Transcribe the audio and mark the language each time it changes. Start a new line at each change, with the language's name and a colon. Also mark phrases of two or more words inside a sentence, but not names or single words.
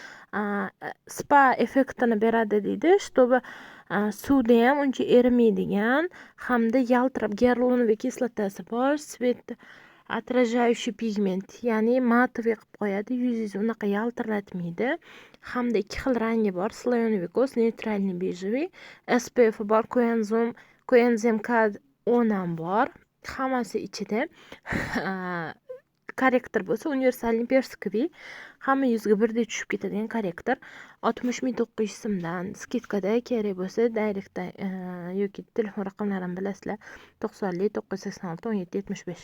Uzbek: Spa effektini beradi deydi, чтобы suvda ham uncha erimaydigan hamda yaltirab гиалуроновый kislotasi bor,
Russian: свет отражающий
Uzbek: pigment, ya'ni matoviy qilib qo'yadi, yuzingizni unaqa yaltiratmaydi. Hamda ikki xil rangi bor,
Russian: слоеный викос, нейтральный бежевый,
Uzbek: SPF bor, coenzim K10 ham bor. Hammasi ichida. Korrektor bo'lsa
Russian: универсальный персиковый,
Uzbek: hamma yuzga birdek tushib ketadigan korrektor 60.900 so'mdan. Skidkada kerak bo'lsa direktda yoki telefon raqamlarini bilasizlar, 90 986 17 75.